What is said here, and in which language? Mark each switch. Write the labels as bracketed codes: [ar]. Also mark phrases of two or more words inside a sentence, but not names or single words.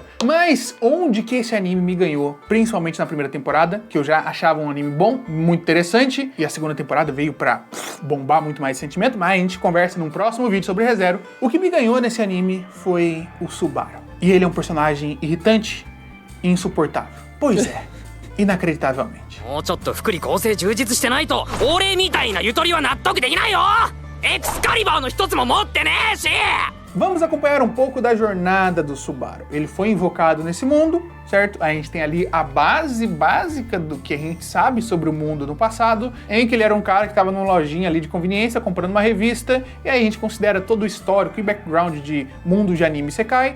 [pt] Mas onde que esse anime me ganhou? Principalmente na primeira temporada, que eu já achava um anime bom, muito interessante, e a segunda temporada veio pra bombar muito mais esse sentimento, mas a gente conversa num próximo vídeo sobre ReZero. O que me ganhou nesse anime foi o Subaru. E ele é um personagem irritante e insuportável. Pois é, inacreditavelmente. [ja] もうちょっと福利厚生充実してないと俺みたいなゆとりは納得できないよ。エクスカリバーの一つも持ってねえし。 [pt] Vamos acompanhar um pouco da jornada do Subaru. Ele foi invocado nesse mundo, certo? A gente tem ali a base básica do que a gente sabe sobre o mundo no passado, em que ele era um cara que estava numa lojinha ali de conveniência, comprando uma revista, e aí a gente considera todo o histórico e background de mundo de anime Sekai.